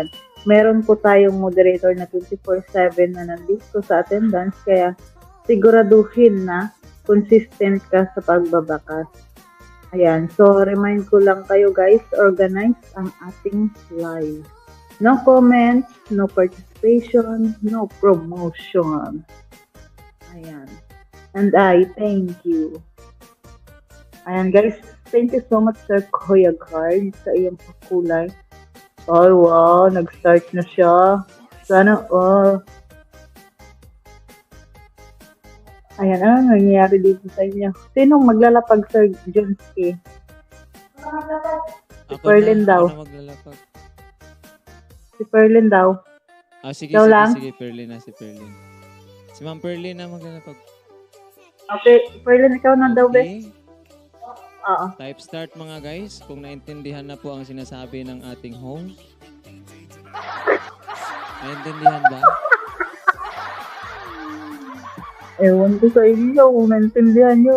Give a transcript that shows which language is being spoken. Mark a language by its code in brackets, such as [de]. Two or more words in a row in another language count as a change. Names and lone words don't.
[tl] Meron po tayong moderator na 24/7 na nandito sa attendance, kaya siguraduhin na consistent ka sa pagbabakas. Ayan. So, remind ko lang kayo guys, organize ang ating live. [en] No comments, no participation, no promotion. [tl] Ayan. [en] And I thank you. [tl] Ayan guys, [en] thank you so much [tl] Sir Kuya Card sa iyong pakulay. Ay wow, nag-start na siya. Sana Ayan, ano nangyayari dito sa inyo? Sinong maglalapag Sir Junski? Si Perlin daw. Si Perlin daw. Sige, Perlin na, si Perlin. Si Ma'am Perlin na maglalapag. Okay, Perlin, ikaw na daw, be. Oo. Type start mga guys, kung naintindihan na po ang sinasabi ng ating host. Naintindihan ba? Ewan ko sa inyo kung naintindihan nyo.